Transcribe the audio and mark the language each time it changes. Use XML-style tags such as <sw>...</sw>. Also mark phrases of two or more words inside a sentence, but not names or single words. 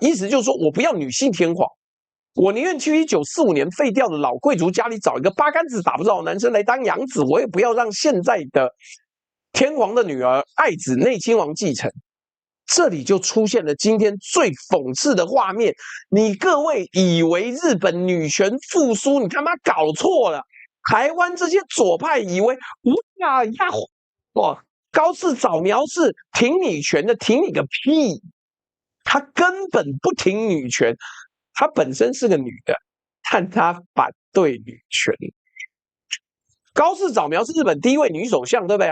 <zh>意思就是說我不要女性天皇，我寧願去1945年廢掉的老貴族家裡找一個八竿子打不着的男生來當養子，我也不要讓現在的天皇的女兒愛子內親王繼承。這裡就出現了今天最諷刺的畫面。你各位以為日本女權復甦，你他媽搞錯了。台灣這些左派以為哇，高市早苗是挺女權的，挺你個屁！她根本不挺女權，她本身是個女的，但她反對女權。高市早苗是日本第一位女首相，对不对？</zh>